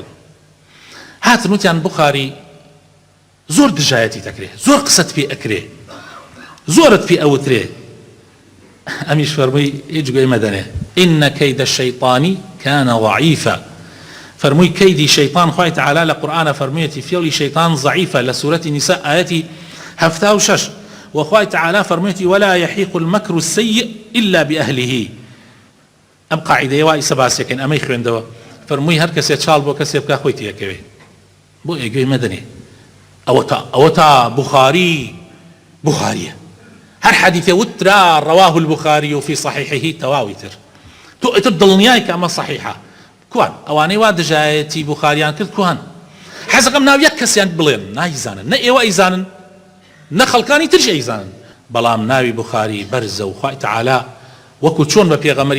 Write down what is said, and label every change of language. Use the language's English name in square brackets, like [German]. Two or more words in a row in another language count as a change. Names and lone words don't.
[Central Kurdish] هاتن وتیان بوخاری زۆر دژایەتی دەکرێ، زۆر قسەت پێ ئەکرێ، زۆرت پێ ئەوترێ. ئەمیش فەرمووی هیچ گوێی مەدەنێ [Arabic] ئینە کەیدە الشەیطانی کانە ضەعیفە. [Central Kurdish] فرمووی کەیدی شەیطان خوای تەعالی لە قورئانە فەرموویەتی فێڵی شەیطان ضەعیفە لە سوورەتی نیسا ئاەتی 76. وخوای تەعالی فەرموویەتی [Arabic] ولا يحيق المكر السيء إلا بأهله. [Central Kurdish] ئەم قاعیدەیە وای سەباسیەکەن ئەمەی خوێندەوە، فەرمووی هەر کەسێ چاڵ بۆ کەسێ بکە خۆی تێکەوێ، بۆ ئێگوێی مەدەنێ. ئەوە تا بخاریە، هەر حەدیثێ وترا [Arabic] ڕەواه البخاری في صحيحه [Central Kurdish] تەواوی تر تۆ ئیتر دڵنیای کە ئەمە صحیحە. کوان ئەوانەی وا دژایەتی بوخاریان کرد کوان، حەزەکەم ناو یەک کەسیان بڵێن نایزانن، نە ئێوە ئەیزانن نە خەڵکانی ترش ئەیزانن، بەڵام ناوی بوخاری بەرزە و خوای تەعالی وەکو چۆن بە پێغەمبەری